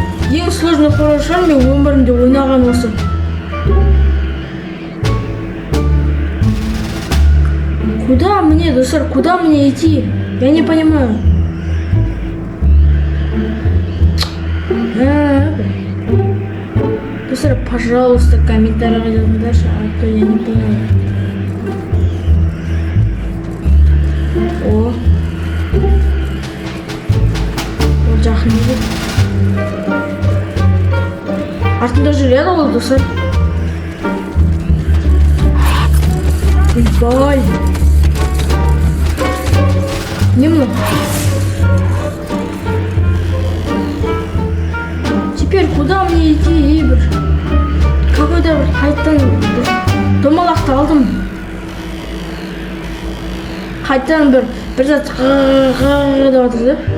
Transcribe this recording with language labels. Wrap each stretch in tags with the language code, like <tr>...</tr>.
<kk>Ең</kk> <ru>сложный хоррор</ru> <kk>шығар, мен өмірімде ойнаған осы.</kk> <ru>Куда мне,</ru> <kk>достар,</kk> <ru>куда мне идти? Я не понимаю.</ru> <kk>Достар,</kk> <ru>пожалуйста,</ru> <kk>комментарийға жазыңдаршы,</kk> <ru>а то я не понимаю.</ru> <kk>О, жақын еді. Артында жүреді ол, достар. Ойбай. Не мынау?</kk> <ru>Теперь куда мне идти,</ru> <kk>бір?</kk> <ru>Какой-то</ru> <kk>бір қайттан домалақты алдым. Қайттан бір зат деп жатыр да.</kk>